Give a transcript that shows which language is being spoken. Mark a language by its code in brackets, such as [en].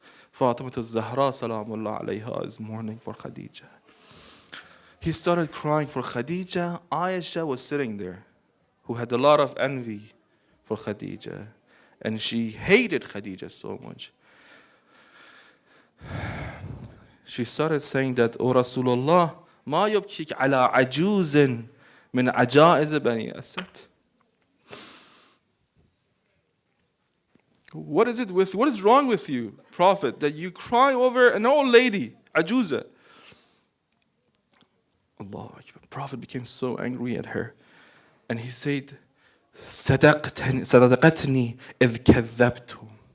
[en] Fatima al-Zahra salamullah alayha is mourning for Khadija. He started crying for Khadija. Aisha was sitting there, who had a lot of envy for Khadija, and she hated Khadija so much. She started saying that, O Rasulullah, [ar] ما يبكيك على عجوز من عجائز بني أسد. [en] What is wrong with you, Prophet, that you cry over an old lady, Ajuza? Allah, the Prophet became so angry at her, and he said, [ar] صدقتني إذ كذبتم.